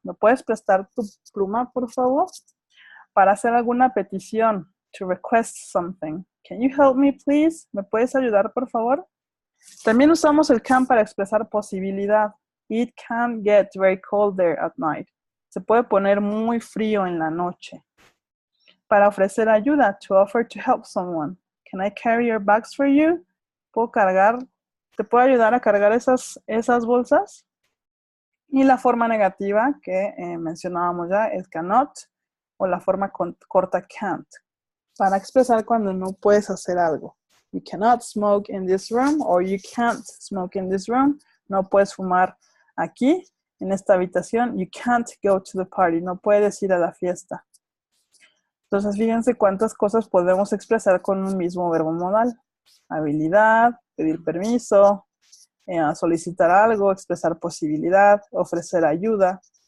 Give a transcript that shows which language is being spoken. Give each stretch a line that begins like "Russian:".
Spanish: ¿Me puedes prestar tu pluma, por favor? Para hacer alguna petición,
English: to request something. Can you help me, please?
Spanish: ¿Me puedes ayudar, por favor? También usamos el can para expresar posibilidad.
English: It can get very cold there at night.
Spanish: Se puede poner muy frío en la noche. Para ofrecer ayuda,
English: to offer to help someone. Can I carry your bags for you?
Spanish: ¿Te puedo ayudar a cargar esas bolsas? Y la forma negativa que mencionábamos ya es cannot o la forma corta can't. Para expresar cuando no puedes hacer algo.
English: You cannot smoke in this room or you can't smoke in this room.
Spanish: No puedes fumar aquí, en esta habitación.
English: You can't go to the party.
Spanish: No puedes ir a la fiesta. Entonces, fíjense cuántas cosas podemos expresar con un mismo verbo modal. Habilidad, pedir permiso, solicitar algo, expresar posibilidad, ofrecer ayuda.